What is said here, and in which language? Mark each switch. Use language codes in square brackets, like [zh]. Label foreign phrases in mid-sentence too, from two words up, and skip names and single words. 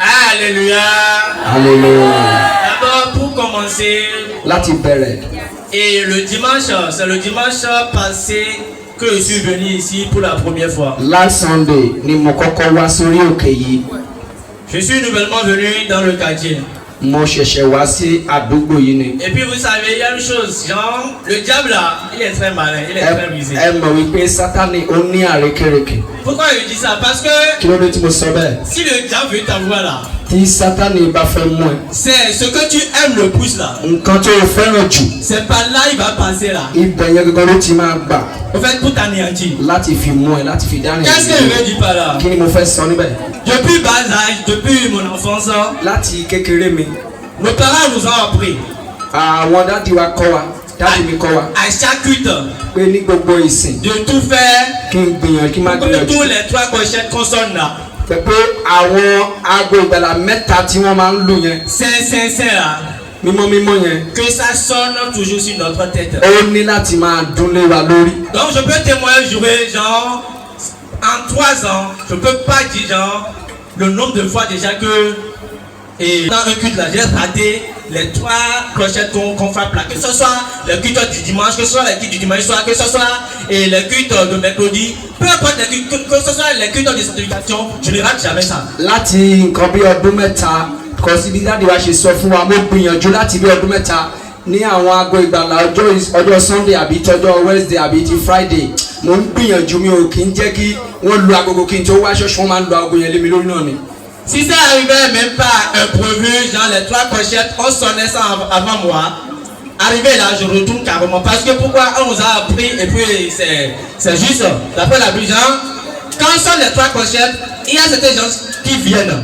[fr] alléluia. Alléluia. D'abord, pour commencer, [yo] Láti bẹ̀rẹ̀. [fr] et le dimanche, c'est le dimanche passé que je suis venu ici pour la première fois. [en] Last Sunday [yo] ni mo kọ́kọ́ wá sórí òkè yìí. [fr] Je suis nouvellement venu dans le quartier. [yo] Mo ṣẹ̀ṣẹ̀ wá sí àdúgbò yìí ni. [fr] Et puis vous savez, il y a une chose, genre, le diable là, il est très malin, il est très rusé. [yo] Ẹ mọ̀ wípé Sátánì ó ní àrékérekè. [fr] Pourquoi je dis ça? Parce que [yo] Kí ló dé tí mo sọ bẹ́ẹ̀? [fr] si le diable veut t'avoir là, [yo] Tí Sátánì bá fẹ́ mú ẹ. [fr] c'est ce que tu aimes le plus là. [yo] Nǹkan tó o fẹ́ràn jù. [fr] C'est par là il va passer là. [yo] Ibẹ̀ yẹn gangan ló ti máa gbà [fr] En fait, pour t'anéantir. [yo] láti fi mú ẹ, láti fi dárìn. [fr] Qu'est-ce que je veux dire par là? [yo] Kí ni mo fẹ́ sọ níbẹ̀? [fr] Depuis bas âge, depuis mon enfance, [yo] Láti kékeré mi, [fr] nos parents nous ont appris [yo] àwọn dádì wa kọ́ wa, dádì mi kọ́ wa [fr] à chaque culte [yo] pé ní gbogbo ìsìn [fr] de tout faire [yo] kí n gbìyànjú, kí n má [fr] pour [yo] gbìyànjú. [fr] tous les trois crochets qu'on sonne là. [yo] Pé àwọn aago ìgbàlà mẹ́ta tí wọ́n máa ń lù yẹn, [fr] C'est là. [yo] mímọ́ mímọ́ yẹn, [fr] Que ça sonne toujours sur notre tête. [yo] ó ní láti máa dún lé wa lórí. [fr] Donc je peux témoigner, jouer genre en 3 ans, je peux pas dire genre le nombre de fois déjà que et dans un culte là j'ai raté les 3 clochettes qu'on frappe là, que ce soit le culte du dimanche, que ce soit le culte du dimanche soir, que ce soit et le culte de mercredi, peu importe les cultes, que ce soit les cultes de sanctification, je ne rate jamais ça. [yo] Láti nǹkan bí ọdún mẹ́ta kò sí bí dáàdi wa ṣe sọ fún wa, mo gbìyànjú láti bí ọdún mẹ́ta ní àwọn aago ìgbàlà ọjọ́ Sunday àbí tọjọ́ Wednesday àbí ti Friday. Mo ń gbìyànjú, mi ò kí ń jẹ́ kí wọ́n lu agogo kí n tó wá ṣọ́ọ̀ṣì, wọ́n máa ń lu agogo yẹn lé mi lórí náà ni. [fr] Si ça arrivait même pas imprévu, genre les 3 crochettes, on sonnait ça avant moi. Arrivé là, je retourne carrément. Parce que pourquoi on nous a appris, et puis c'est juste, d'après la Bible, genre, quand on sonne les 3 crochettes, il y a certains gens qui viennent.